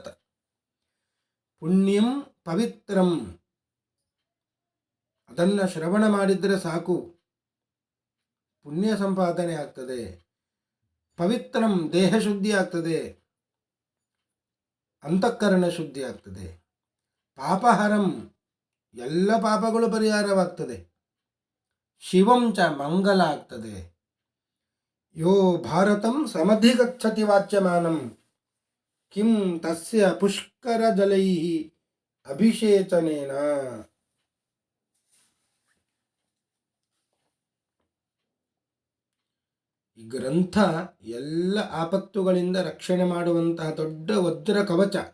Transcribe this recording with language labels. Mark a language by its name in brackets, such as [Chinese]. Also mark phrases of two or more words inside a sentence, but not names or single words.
[Sanskrit] ಪುಣ್ಯಂ ಪವಿತ್ರಂ, [Kannada] ಅದನ್ನು ಶ್ರವಣ ಮಾಡಿದರೆ ಸಾಕು, ಪುಣ್ಯ ಸಂಪಾದನೆ ಆಗ್ತದೆ. ಪವಿತ್ರಂ, ದೇಹ ಶುದ್ಧಿ ಆಗ್ತದೆ, ಅಂತಃಕರಣ ಶುದ್ಧಿ ಆಗ್ತದೆ. ಪಾಪಹರಂ, ಎಲ್ಲ ಪಾಪಗಳು ಪರಿಹಾರವಾಗ್ತದೆ. ಶಿವಂಚ, ಮಂಗಲ ಆಗ್ತದೆ. [Sanskrit] ಯೋ ಭಾರತಂ ಸಮಧಿಗಚ್ಚತಿ ವಾಚ್ಯಮಾನಂ ಕಿಂ ತಸ್ಯ ಪುಷ್ಕರ ಜಲೈ ಅಭಿಷೇಚನೇನ. [Kannada] ಈ ಗ್ರಂಥ ಎಲ್ಲ ಆಪತ್ತುಗಳಿಂದ ರಕ್ಷಣೆ ಮಾಡುವಂತಹ ದೊಡ್ಡ ವಜ್ರ ಕವಚ.